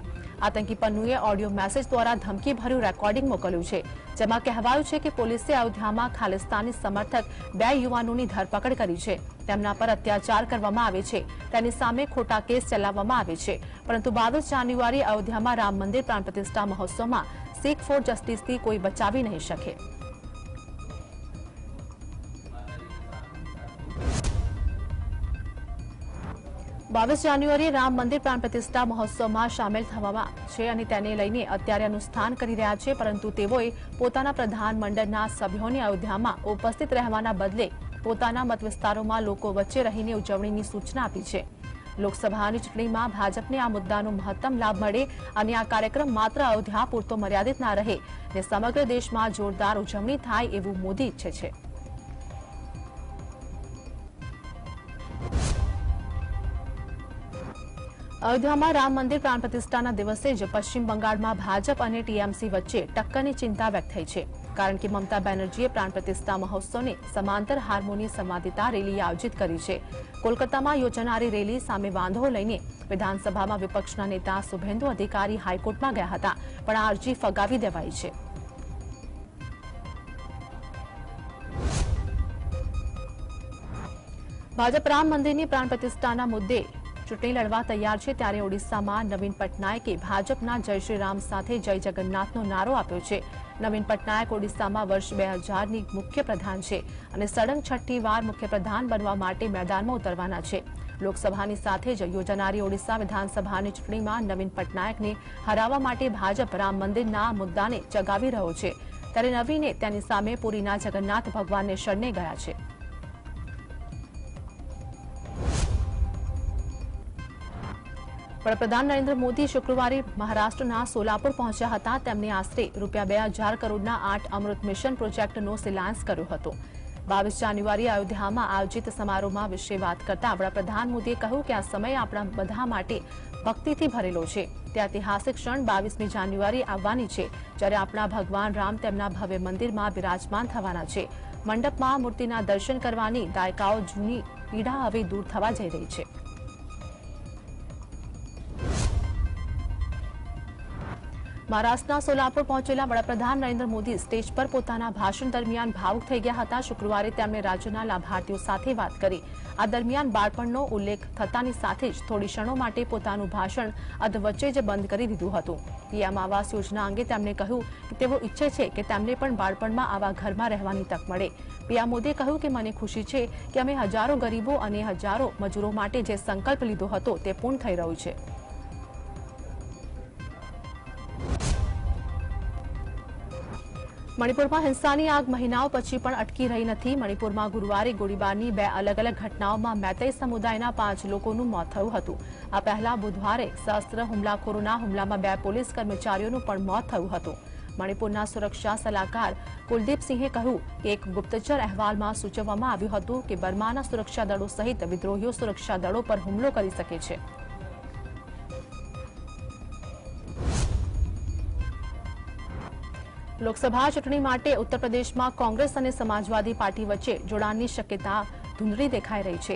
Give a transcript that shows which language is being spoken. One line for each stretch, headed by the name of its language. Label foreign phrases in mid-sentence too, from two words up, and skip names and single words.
Gujarati: આતંકી પન્નુએ ઓડિયો મેસેજ દ્વારા ધમકીભર્યું રેકોર્ડિંગ મોકલ્યું છે, જેમાં કહેવાયું છે કે પોલીસે અયોધ્યામાં ખાલિસ્તાની સમર્થક 2 યુવાનોની ધરપકડ કરી છે। તેમના પર અત્યાચાર કરવામાં આવે છે, તેની સામે ખોટા કેસ ચલાવવામાં આવે છે। પરંતુ 22 જાન્યુઆરી અયોધ્યામાં રામ મંદિર પ્રાણ પ્રતિષ્ઠા મહોત્સવમાં સિખ ફોર જસ્ટિસથી કોઈ બચાવી નહીં શકે। બાવીસ જાન્યુઆરી રામ મંદિર પ્રાણ પ્રતિષ્ઠા મહોત્સવ મેં શામેલ થવામાં છે અને તેને લઈને અત્યારે અનુષ્ઠાન કરી રહ્યા છે, પરંતુ તેઓએ પોતાના પ્રધાનમંડળના સભ્યોને અયોધ્યામાં ઉપસ્થિત રહેવાના બદલે પોતાના મતવિસ્તારોમાં લોકો વચ્ચે રહીને ઉજવણીની સૂચના આપી છે। લોકસભાની ચૂંટણીમાં ભાજપને આ મુદ્દાનો મહત્તમ લાભ મળે અને આ કાર્યક્રમ માત્ર અયોધ્યા પૂરતો મર્યાદિત ન રહે ને સમગ્ર દેશમાં જોરદાર ઉજવણી થાય એવું મોદી ઇચ્છે છે। અયોધ્યામાં રામ મંદિર પ્રાણ પ્રતિષ્ઠાના દિવસે જ પશ્ચિમ બંગાળમાં ભાજપ અને ટીએમસી વચ્ચે ટક્કરની ચિંતા વ્યક્ત થઈ છે, કારણ કે મમતા બેનર્જીએ પ્રાણ પ્રતિષ્ઠા મહોત્સવને સમાંતર હાર્મોની સંવાદિતા રેલી આયોજિત કરી છે। કોલકાતામાં યોજાનારી રેલી સામે વાંધો લઈને વિધાનસભામાં વિપક્ષના નેતા શુભેન્દુ અધિકારી હાઈકોર્ટમાં ગયા હતા, પણ આ અરજી ફગાવી દેવાઈ છે। ભાજપ રામ મંદિરની પ્રાણ પ્રતિષ્ઠાના મુદ્દે ચૂંટણી લડવા તૈયાર છે, ત્યારે ઓડિશામાં નવીન પટનાયકે ભાજપના જય શ્રી રામ સાથે જય જગન્નાથનો નારો આપ્યો છે। નવીન પટનાયક ઓડિશામાં વર્ષ 2000 ની મુખ્યપ્રધાન છે અને સળંગ 6ઠ્ઠી વાર મુખ્યપ્રધાન બનવા માટે મેદાનમાં ઉતરવાના છે। લોકસભાની સાથે જ યોજાનારી ઓડિશા વિધાનસભાની ચૂંટણીમાં નવીન પટનાયકને હરાવવા માટે ભાજપ રામ મંદિરના મુદ્દાને ચગાવી રહ્યો છે, ત્યારે નવીને તેની સામે પુરીના જગન્નાથ ભગવાનને શરણે ગયા છે। વડાપ્રધાન નરેન્દ્ર મોદી શુક્રવારે મહારાષ્ટ્રના સોલાપુર પહોંચ્યા હતા। તેમણે આશરે ₹2000 કરોડના 8 અમૃત મિશન પ્રોજેક્ટનો શિલાન્યાસ કર્યો હતો। 22 જાન્યુઆરી અયોધ્યામાં આયોજિત સમારોહમાં વિશે વાત કરતા વડાપ્રધાન મોદીએ કહ્યું કે આ સમય આપણા બધા માટે ભક્તિથી ભરેલો છે। તે ઐતિહાસિક ક્ષણ 22મી જાન્યુઆરી આવવાની છે, જ્યારે આપણા ભગવાન રામ તેમના ભવ્ય મંદિરમાં બિરાજમાન થવાના છે। મંડપમાં મૂર્તિના દર્શન કરવાની દાયકાઓ જૂની પીડા હવે દૂર થવા જઈ રહી છે। મહારાષ્ટ્રના સોલાપુર પહોંચેલા વડાપ્રધાન નરેન્દ્ર મોદી સ્ટેજ પર પોતાના ભાષણ દરમિયાન ભાવુક થઈ ગયા હતા। શુક્રવારે તેમણે રાજ્યના લાભાર્થીઓ સાથે વાત કરી। આ દરમિયાન બાળપણનો ઉલ્લેખ થતાની સાથે જ થોડી ક્ષણો માટે પોતાનું ભાષણ અધવચ્ચે જ બંધ કરી દીધું હતું। પીએમ આવાસ યોજના અંગે તેમણે કહ્યું કે તેઓ ઇચ્છે છે કે તેમને પણ બાળપણમાં આવા ઘરમાં રહેવાની તક મળે। પીએમ મોદીએ કહ્યું કે મને ખુશી છે કે અમે હજારો ગરીબો અને હજારો મજૂરો માટે જે સંકલ્પ લીધો હતો તે પૂર્ણ થઈ રહ્યો છે। મણિપુરમા હિંસાની આગ મહિનાઓ પછી પણ અટકી રહી નથી। મણિપુરમા ગુરુવારે ગોળીબારની 2 અલગ અલગ ઘટનાઓમાં મૈતેઈ સમુદાયના 5 લોકોનું મોત થયું હતું। આ પહેલા બુધવારે સશસ્ત્ર હુમલાખોરોના હુમલામાં 2 પોલીસ કર્મચારીઓનું પણ મોત થયું હતું। મણિપુરના સુરક્ષા સલાહકાર કુલદીપસિંહે કહ્યું કે એક ગુપ્તચર અહેવાલમાં સૂચવવામાં આવ્યું હતું કે બર્માના સુરક્ષા દળો સહિત વિદ્રોહીઓ સુરક્ષા દળો પર હુમલો કરી શકે છે. લોકસભા ચૂંટણી માટે ઉત્તર પ્રદેશમાં કોંગ્રેસ અને સમાજવાદી પાર્ટી વચ્ચે જોડાણની શક્યતા ધૂંધળી દેખાઈ રહી છે.